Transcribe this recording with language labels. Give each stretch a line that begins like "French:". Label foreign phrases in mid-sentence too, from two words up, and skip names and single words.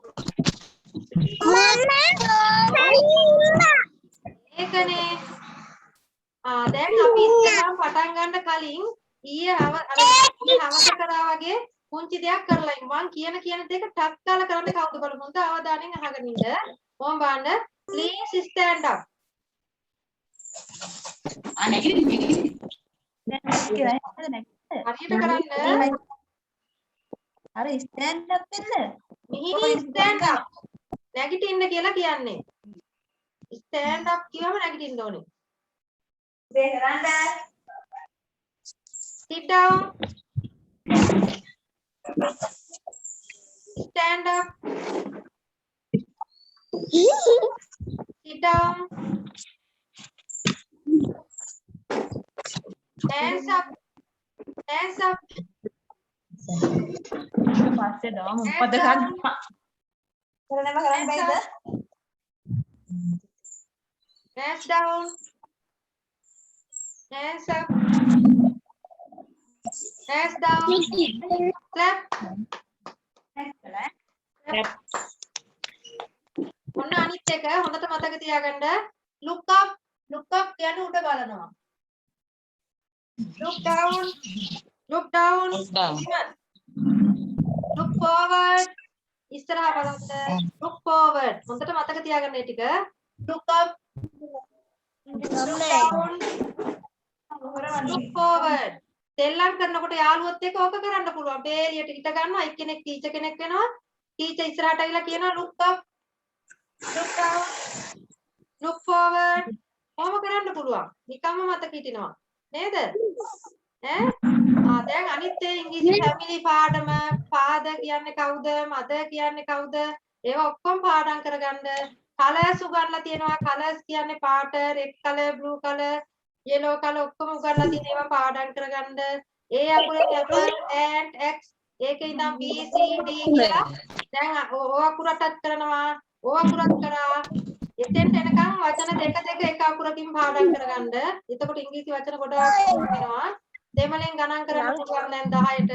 Sinhala: ඒකනේ. දැන් අපි ඉස්සරහම පටන් ගන්න කලින් ඊයේ හවස කරා වගේ පුංචි දෙයක් කරලා ඉන්න. මං කියන දෙක ටක් ගාලා කරන්න කවුද බලමු. හොඳ අවධානයෙන් අහගෙන ඉන්න. ඕම් බලන්න.
English: Please stand up.
Sinhala: නැගිටින්න. හරියට කරන්න. අර
English: stand up
Sinhala: වෙන්න.
English: මෙහි stand up.
Sinhala: නැගිටින්න කියලා කියන්නේ.
English: stand up
Sinhala: කියවම නැගිටින්න ඕනේ. මේ කරන්න.
English: Sit down. Stand up. Sit down. Hands up. Hands up.
Sinhala: පස්සේ දාමු මොකද කරන්නේ? කරන්නම කරන්න බැයිද?
English: Hands down. Hands up. Hands down. Clap.
Sinhala: ඔන්න අනිත් එක හොඳට මතක තියාගන්න.
English: Look up. Look up
Sinhala: කියන්නේ උඩ බලනවා.
English: Look down. Look down. Look forward.
Sinhala: ඉස්සරහා බලන්න.
English: Look forward.
Sinhala: හොඳට මතක තියාගන්න මේ ටික.
English: Look up. Look down. Look forward.
Sinhala: සෙල්ලම් කරනකොට යාළුවොත් එක්ක ඕක කරන්න පුළුවන්. බේරියට හිට ගන්නවා. එක්කෙනෙක් ටීචර් කෙනෙක් වෙනවා. ටීචර් ඉස්සරහට ඇවිල්ලා කියනවා
English: look up. Look down. Look forward.
Sinhala: ඔහොම කරන්න පුළුවන්. නිකම්ම මතක හිටිනවා. නේද? දැන් අනිත් ඒ ඉංග්‍රීසි ෆැමිලි පාඩම father කියන්නේ කවුද? mother කියන්නේ කවුද? ඒවා ඔක්කොම පාඩම් කරගන්න. කලර්ස් උගන්ලා තියෙනවා. කලර්ස් කියන්නේ පාට,
English: red color, blue color, yellow color
Sinhala: ඔක්කොම උගන්ලා තියෙන ඒවා පාඩම් කරගන්න. ඒ අකුරේ
English: apple, ant, x
Sinhala: ඒකේ ඉඳන් b c d කියලා දැන් ඕ අකුරටත් කරනවා. ඕ අකුරත් කරා. එතෙන්ට එනකන් වචන දෙක එක අකුරකින් පාඩම් කරගන්න. එතකොට ඉංග්‍රීසි වචන ගොඩාක් වෙනවා. දෙමළෙන් ගණන් කරන්න පුළුවන් දැන් 10ට.